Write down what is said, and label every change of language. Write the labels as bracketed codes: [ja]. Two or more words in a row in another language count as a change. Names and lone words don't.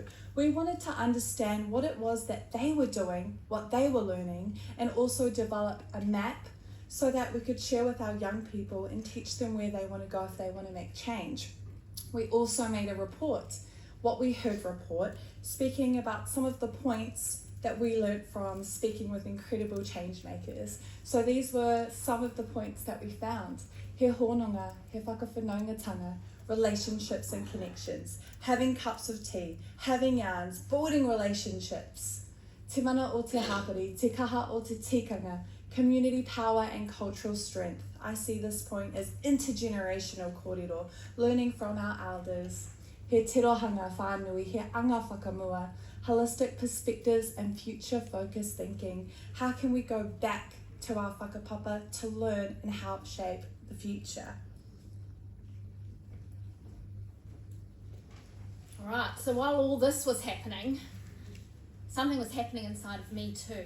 [en] We wanted to understand what it was that they were doing, what they were learning, and also develop a map so that we could share with our young people and teach them where they want to go if they want to make change. We also made a report, what we heard report, speaking about some of the points that we learned from speaking with incredible change makers. So these were some of the points that we found. [mi] He hononga, he whakawhanaungatanga, [en] relationships and connections, having cups of tea, having yarns, building relationships, [mi] te mana o te hapari, te kaha o te tikanga, [en] community power and cultural strength. I see this point as intergenerational kōrero, learning from our elders. [mi] He tirohanga whānui, he anga whakamua, [en] holistic perspectives and future-focused thinking. How can we go back to our whakapapa to learn and help shape the future? All right, so while all this was happening, something was happening inside of me too.